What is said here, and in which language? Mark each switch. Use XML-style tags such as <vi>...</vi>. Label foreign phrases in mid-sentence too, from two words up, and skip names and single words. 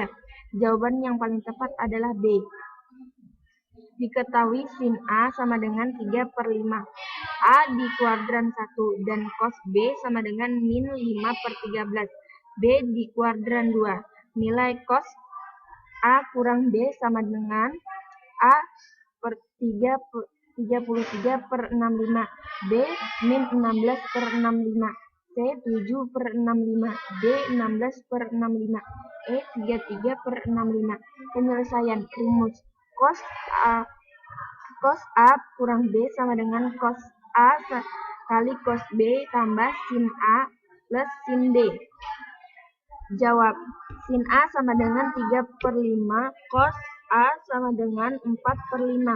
<id>Jawaban yang paling tepat adalah B. Diketahui sin A sama dengan 3 per 5. A di kuadran 1 dan cos B sama dengan min 5 per 13. B di kuadran 2. Nilai cos A kurang B sama dengan A per 33 per 65. B min 16 per 65. C 7 per 65, D 16 per 65, E 33 per 65. Penyelesaian. Rumus cos A kurang B sama dengan cos A kali cos B tambah sin A plus sin B. Jawab. Sin A sama dengan 3 per 5, cos A sama dengan 4 per 5.</id>